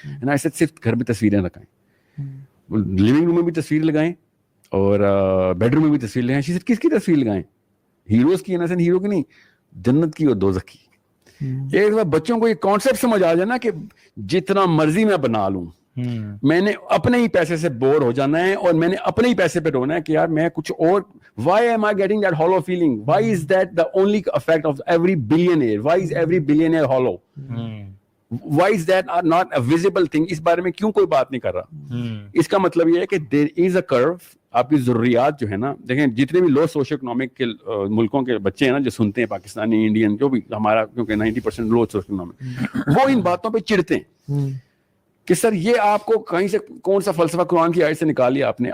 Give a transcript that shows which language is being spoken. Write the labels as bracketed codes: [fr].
[ur] ایسے صرف گھر میں تصویریں لگائیں, لیونگ روم میں بھی تصویر لگائیں اور بیڈ روم میں بھی تصویر لگائیں. صرف کس کی تصویر لگائیں, ہیروز کی, ہیرو کی نہیں, جنت کی اور دوزخ کی. ایک دفعہ بچوں کو یہ کانسیپٹ سمجھ آ جائے نا کہ جتنا مرضی میں بنا لوں, میں نے اپنے ہی پیسے سے بور ہو جانا ہے اور میں نے اپنے ہی پیسے پہ رونا ہے کہ یار میں کچھ اور. [en] Why am I getting that hollow feeling? Why is that the only effect of every billionaire? Why is every billionaire hollow? Why is that not a visible thing? [ur] اس بارے میں کیوں کوئی بات نہیں کر رہا؟ اس کا مطلب یہ ہے کہ [en] there is a curve. [ur] آپ کی ضروریات جو ہے نا, دیکھیں جتنے بھی لو سوشو اکنامک کے ملکوں کے بچے ہیں نا جو سنتے ہیں, پاکستانی, انڈین, جو بھی ہمارا, کیونکہ 90% لو سوشو اکنامک, وہ ان باتوں پہ چڑھتے ہیں کہ سر یہ آپ کو کہیں سے کون سا فلسفہ قرآن کی آیت سے نکال لیا آپ نے.